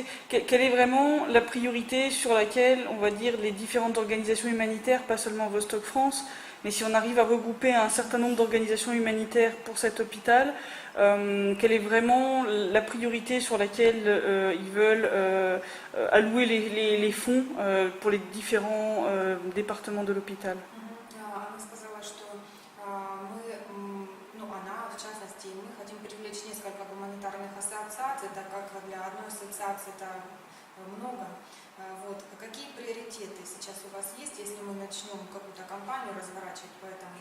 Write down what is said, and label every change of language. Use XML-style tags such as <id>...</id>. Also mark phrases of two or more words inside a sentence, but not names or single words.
<fr>Quelle est vraiment la priorité sur laquelle, on va dire, les différentes organisations humanitaires, pas seulement Vostok France, mais si on arrive à regrouper un certain nombre d'organisations humanitaires pour cet hôpital, quelle est vraiment la priorité sur laquelle ils veulent allouer les fonds pour les différents départements de l'hôpital?</fr> <ru>Она сказала, что она, в частности, мы хотим привлечь несколько гуманитарных ассоциаций, так как для одной ассоциации это много. Вот. Какие приоритеты сейчас у вас есть, если мы начнем какую-то кампанию разворачивать по этому?</ru>